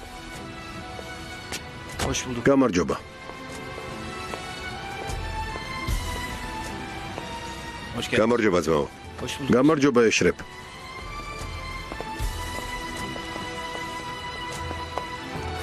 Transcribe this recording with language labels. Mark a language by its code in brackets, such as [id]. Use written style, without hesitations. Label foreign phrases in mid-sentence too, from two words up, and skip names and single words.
[tr] Hoş bulduk. [ka] გამარჯობა. [tr] Hoş geldin. [ka] გამარჯობა ძმაო. [tr] Hoş bulduk. [ka] გამარჯობა ეშრებ.